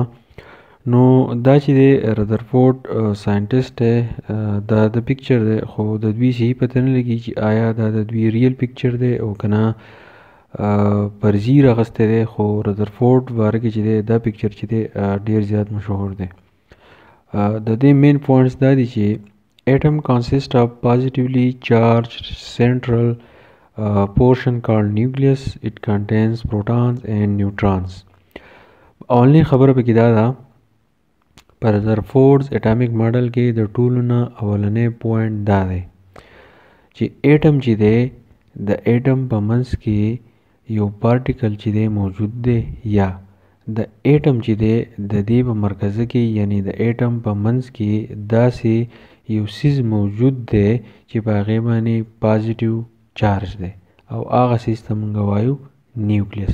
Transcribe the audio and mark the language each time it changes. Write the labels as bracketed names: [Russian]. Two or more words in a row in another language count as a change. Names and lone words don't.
[Pashto] نو دا چې دی رذرفورډ ساینټسټ دی، دا د پکچر دی، خو د دوی صحیح پته نه لګي چې آیا دا د دوی [English] real picture [Pashto] دی او که نه فرضي راغستی دی. خو رذرفورډ باره کې چې دی دا پکچر چې دی ډېر زیات مشهور دی. د دې [English] main points [Pashto] دا دي چې [English] atom consists of positively charged central portion called nucleus. It contains protons and neutrons. [Pashto] اولنی خبره پکې دا ده په رذرفورډز [English] atomic model [Pashto] کې د ټولو نه اولنی پوینټ دا دی چې ایټم چې دی د ایټم په منځ کې یو پارټیکل چې دی موجود دی، یا د ایټم چې دی د دې په مرکزه کې یعنی د ایټم په منځ کې داسې یو سیز موجود دی چې په هغې باندې [English] positive charge [Pashto] دی او هغه سیز ته موږ وایو نیوکلیس.